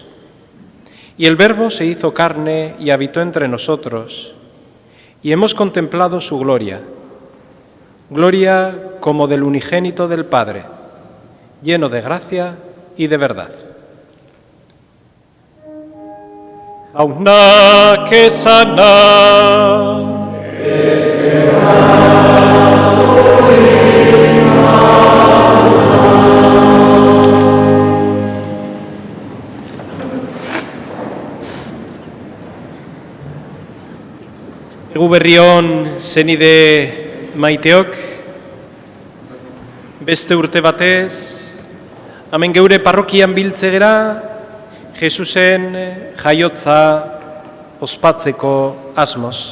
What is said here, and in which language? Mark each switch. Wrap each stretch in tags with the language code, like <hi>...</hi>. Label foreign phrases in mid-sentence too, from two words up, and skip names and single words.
<es>Y el Verbo se hizo carne y habitó entre nosotros, y hemos contemplado su gloria, gloria como del unigénito del Padre, lleno de gracia y de verdad. Jauna que sana.</es> <eu>Egu berrion zenide maiteok, beste urte batez, hemen geure parrokian biltzegera, Jesusen jaiotza ospatzeko asmoz.</eu>